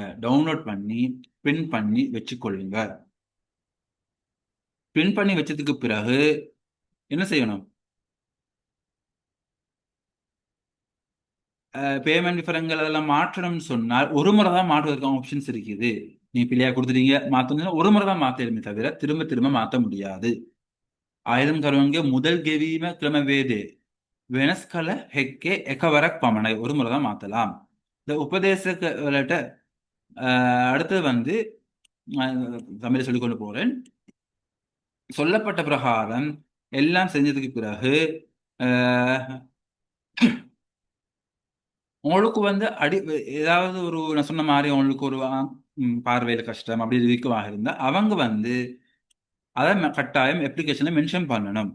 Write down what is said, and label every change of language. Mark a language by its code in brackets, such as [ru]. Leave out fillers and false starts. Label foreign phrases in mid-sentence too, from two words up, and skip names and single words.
[ta] டவுன்லோட் பண்ணி பிரிண்ட் பண்ணி வச்சுக்கொள்ளுங்க. பிரிண்ட் பண்ணி வச்சதுக்கு பிறகு என்ன செய்யணும்? பேமெண்ட் விவரங்கள் அதெல்லாம் மாற்றணும்னு சொன்னால் ஒரு முறை தான் மாற்றுவதற்கு ஆப்ஷன்ஸ் இருக்குது. நீ பிள்ளையா கொடுத்துட்டீங்க மாத்தணும்னா ஒரு முறை தான் மாத்தலுமே தவிர திரும்ப திரும்ப மாற்ற முடியாது. [si] ආයතන කරුවන්ගේ මුදල් ගෙවීම ක්‍රමවේදය වෙනස් කළ හැක්කේ එකවරක් පමණයි. [ta] ஒரு முறை தான் மாத்தலாம். இந்த உபதேசක வලට அடுத்தது வந்து தமிழை சொல்லிக் கொண்டு போறேன். சொல்லப்பட்ட பிரகாரம் எல்லாம் செஞ்சதுக்கு பிறகு உங்களுக்கு வந்து ஏதாவது ஒரு நான் சொன்ன மாதிரி உங்களுக்கு ஒரு பார்வையில கஷ்டம் அப்படி இருக்குவாக இருந்தா அவங்க வந்து அதை கட்டாயம் [en] application mention [ta] பண்ணணும்.